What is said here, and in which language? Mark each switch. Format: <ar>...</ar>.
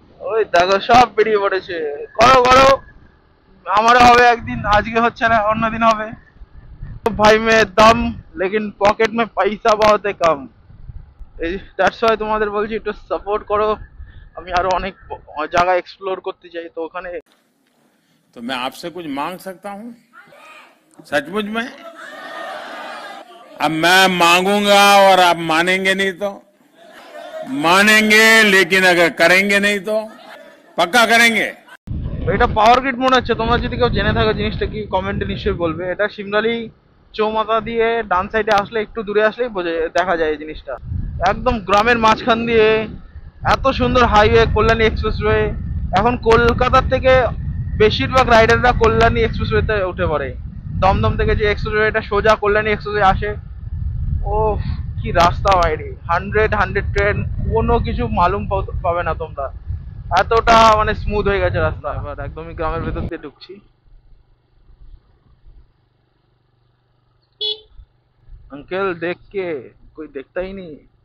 <bn>ওই দেখো সব বেরিয়ে পড়েছে। করো করো, আমারও হবে একদিন, আজকে হচ্ছে না, অন্যদিন হবে।</bn> <hi>ভাই মে দম, লেকিন পকেট মে পয়সা বহুত কম।</hi> <bn>এই</bn> <en>that's why</en> <bn>তোমাদের বলছি একটু সাপোর্ট করো। আমি আরো অনেক জায়গা এক্সপ্লোর করতে চাই, তো ওখানে।</bn> <hi>तो मैं आपसे कुछ मांग सकता हूं सचमुच में? अब मैं मांगूंगा और आप मानेंगे नहीं तो? मानेंगे, लेकिन अगर करेंगे नहीं तो? पक्का करेंगे?</hi> <bn>এটা পাওয়ার গ্রিড মনে হচ্ছে। তোমরা যদি কেউ জেনে থাকো জিনিসটা কি, কমেন্টে নিশ্চয়ই বলবে। এটা শিমলালি চৌমাথা দিয়ে ডান সাইডে আসলে, একটু দূরে আসলেই দেখা যায় এই জিনিসটা। একদম গ্রামের মাঝখান দিয়ে এত সুন্দর হাইওয়ে, কল্যাণী এক্সপ্রেসওয়ে। এখন কলকাতার থেকে বেশিরভাগ রাইডাররা কল্যাণী এক্সপ্রেসওয়েতে উঠে পড়ে। দমদম থেকে যে এক্সপ্রেসওয়েটা সোজা কল্যাণী এক্সপ্রেসওয়ে আসে, ও কি রাস্তা বাইরে। 100 ট্রেন, কোনো কিছু মালুম পাবে না তোমরা, এতটা মানে স্মুথ হয়ে গেছে রাস্তা। এবার একদমই গ্রামের ভেতর দিয়ে ঢুকছি।</bn> <hi>अंकल देख के कोई देखता ही नहीं।</hi>